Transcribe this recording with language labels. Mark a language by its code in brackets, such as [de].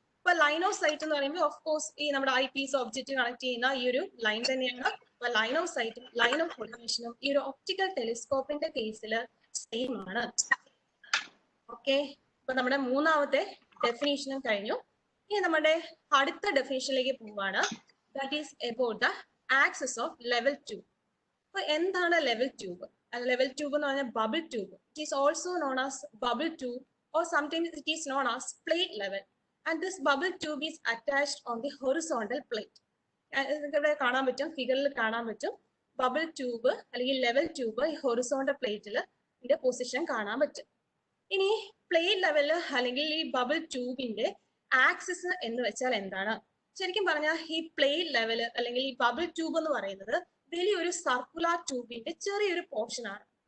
[ml] ഇപ്പൊ line of site എന്ന് പറയുമ്പോൾ ഓഫ് കോഴ്സ് ഈ നമ്മുടെ ഐ പീസ് ഒബ്ജക്റ്റ് കണക്ട് ചെയ്യുന്ന ഈ ഒരു ലൈൻ തന്നെയാണ്. അപ്പൊ ലൈൻ ഓഫ് സൈറ്റും ലൈൻ ഓഫ് കൊളിവേഷനും ഈ ഒരു ഒപ്റ്റിക്കൽ ടെലിസ്കോപ്പിന്റെ കേസിൽ സെയിം ആണ്. ഓക്കെ, ഇപ്പൊ നമ്മുടെ മൂന്നാമത്തെ ഡെഫിനേഷനും കഴിഞ്ഞു. ഇനി നമ്മുടെ അടുത്ത ഡെഫിനേഷനിലേക്ക് പോവാണ്. [en] That is about the axis of level tube. [ml] അപ്പൊ എന്താണ് ലെവൽ ട്യൂബ്? ലെവൽ ട്യൂബ് എന്ന് പറഞ്ഞാൽ bubble tube. [en] It is also known as bubble tube or sometimes it is known as plate level, and this bubble tube is attached on the horizontal plate. [ml] ഇവിടെ കാണാൻ പറ്റും, ഫിഗറിൽ കാണാൻ പറ്റും bubble tube അല്ലെങ്കിൽ level tube ഈ horizontal പ്ലേറ്റിൽ ഇതിന്റെ പൊസിഷൻ കാണാൻ പറ്റും. ഇനി പ്ലേറ്റ് ലെവല് അല്ലെങ്കിൽ ഈ ബബിൾ ട്യൂബിന്റെ ആക്സിസ് എന്ന് വെച്ചാൽ എന്താണ്? ശരിക്കും പറഞ്ഞാൽ ഈ പ്ലേറ്റ് ലെവല് അല്ലെങ്കിൽ ഈ ബബിൾ ട്യൂബ് എന്ന് പറയുന്നത് വലിയൊരു സർക്കുലർ ട്യൂബിന്റെ ചെറിയൊരു പോർഷൻ ആണ്.